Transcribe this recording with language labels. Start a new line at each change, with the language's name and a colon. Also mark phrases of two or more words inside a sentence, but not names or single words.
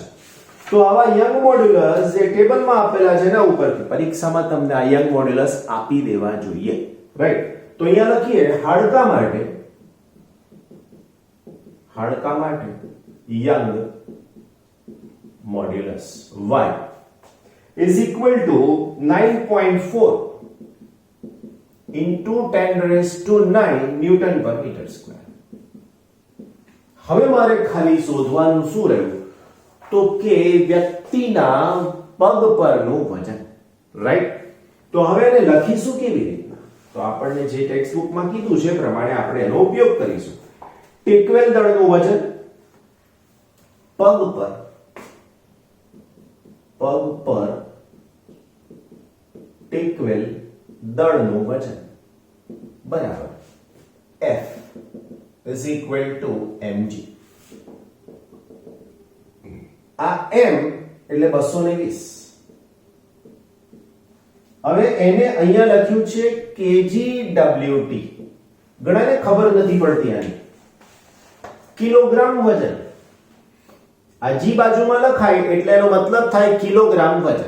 Gujarati: તો આવા
English: Young modulus
Gujarati: જે ટેબલમાં આપેલા છે એના ઉપરથી પરીક્ષામાં તમને આ
English: Young modulus
Gujarati: આપી દેવા જોઈએ, રાઈટ? તો અહીંયા લખીએ હાડકા માટે
English: Young modulus y is equal to 9.4 into 10 raised to 9
Gujarati: ન્યૂટન પર
English: meter square.
Gujarati: હવે મારે ખાલી શોધવાનું શું રહ્યું તો કે વ્યક્તિના પગ પરનું વજન, રાઈટ? તો હવે એને લખીશું કેવી રીતના? તો આપણને જે ટેક્સ્ટ બુકમાં કીધું છે પ્રમાણે આપણે એનો ઉપયોગ કરીશું. ટેકવેલ દળનું વજન પગ પર ટેકવેલ દળનું વજન બરાબર
English: F is equal to mg.
Gujarati: આ m એટલે 220. હવે એને અહીંયા લખ્યું છે kgWt. ઘણાને ખબર નથી પડતી આની. કિલોગ્રામ વજન આ જી બાજુમાં લખાય એટલે એનો મતલબ થાય કિલોગ્રામ વજન.